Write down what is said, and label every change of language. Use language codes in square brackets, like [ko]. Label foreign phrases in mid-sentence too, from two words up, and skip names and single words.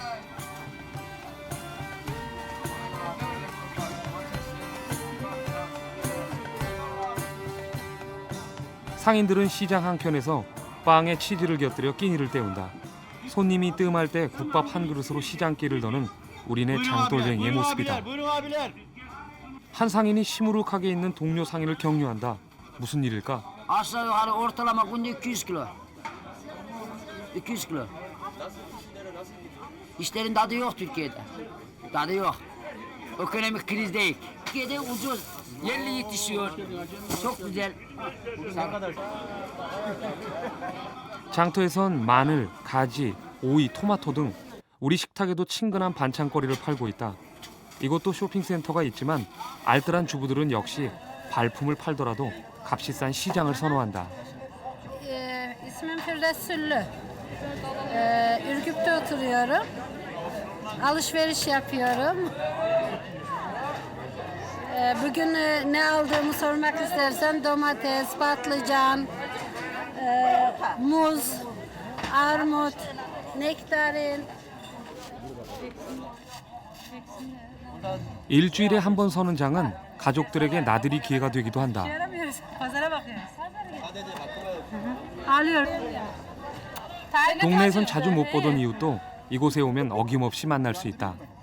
[ko] 상인들은 시장 한켠에서 빵에 치즈를 곁들여 끼니를 때운다. 손님이 뜸할 때 국밥 한 그릇으로 시장길을 도는 우리네 장돌뱅이의 모습이다. 한 상인이 시무룩하게 있는 동료 상인을 격려한다. 무슨 일일까? [tr] Aşağı yukarı ortalama günde 200 kilo. 200 kilo. İşlerin tadı yok Türkiye'de. Tadı yok. Ekonomik kriz değil. Türkiye'de ucuz. Yerli yetişiyor. Çok güzel. [ko] 장터에선 마늘, 가지, 오이, 토마토 등 우리 식탁에도 친근한 반찬거리를 팔고 있다. 이곳도 쇼핑센터가 있지만 알뜰한 주부들은 역시 발품을 팔더라도 값이 싼 시장을 선호한다. [tr] İsmim Firdevs Süllü. Ürgüp'te oturuyorum. Alışveriş yapıyorum. Bugün ne aldığımı sormak istersen domates, patlıcan, muz, armut, nektarin. [ko] 일주일에 한 번 서는 장은 가족들에게 나들이 기회가 되기도 한다. 동네에선 자주 못 보던 이웃도 이곳에 오면 어김없이 만날 수 있다.